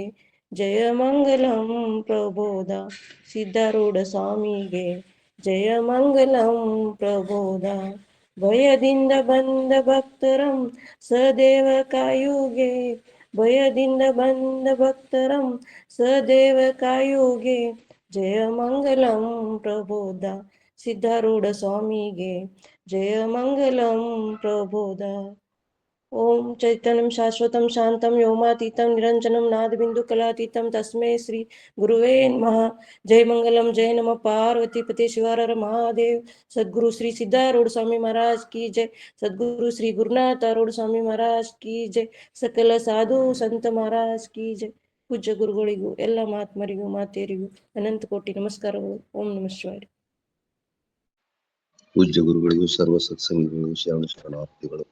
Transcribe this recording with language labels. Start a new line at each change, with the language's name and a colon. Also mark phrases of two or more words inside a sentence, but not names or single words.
Kannada: ಜಯ ಮಂಗಲಂ ಪ್ರಬೋಧ ಸಿದ್ಧಾರೂಢ ಸ್ವಾಮಿಗೆ ಜಯ ಮಂಗಲಂ ಪ್ರಬೋಧ. ಭಯದಿಂದ ಬಂದ ಭಕ್ತರಂ ಸದೇವ ಕಾಯುಗೆ, ಭಯದಿಂದ ಬಂದ ಭಕ್ತರಂ ಸದೇವ ಕಾಯುಗೆ. ಜಯ ಮಂಗಲಂ ಪ್ರಬೋಧ ಸಿದ್ಧಾರೂಢ ಸ್ವಾಮಿಗೆ ಜಯ ಮಂಗಲಂ ಪ್ರಬೋಧ.
Sanskrit: ಓಂ ಚೈತನ್ಯಂ ಶಾಶ್ವತಂ ಶಾಂತಂ ವ್ಯೋಮಾತೀತಂ ನಿರಂಜನಂ ನಾದಬಿಂದು ಕಲಾತೀತಂ ತಸ್ಮೈ ಶ್ರೀ ಗುರುವೇ ನಮಃ. ಜಯ ಮಂಗಲಂ ಜಯ ನಮಃ ಪಾರ್ವತಿ ಪತಿ ಶಿವಾರ ಮಹಾದೇವ್.
Hindi: सद्गुरु श्री सिद्धारूढ़ स्वामी महाराज की जय, सद्गुरु श्री गुरुनाथ आरूढ़ स्वामी महाराज की जय, सकल साधु संत महाराज की जय.
Kannada: ಪೂಜ್ಯ ಗುರುಗಳಿಗೂ ಎಲ್ಲ ಮಹಾತ್ಮರಿಗೂ ಮಾತೆಯರಿಗೂ ಅನಂತ ಕೋಟಿ ನಮಸ್ಕಾರಗಳು.
Sanskrit: ಓಂ ನಮಃ ಶಿವಾಯ.
Kannada: ಪೂಜ್ಯ ಗುರುಗಳಿಗೂ ಸರ್ವ ಸತ್ಸಂಗಿಗಳಿಗೂ ಶರಣ ಶರಣಾರ್ಥಿಗಳು.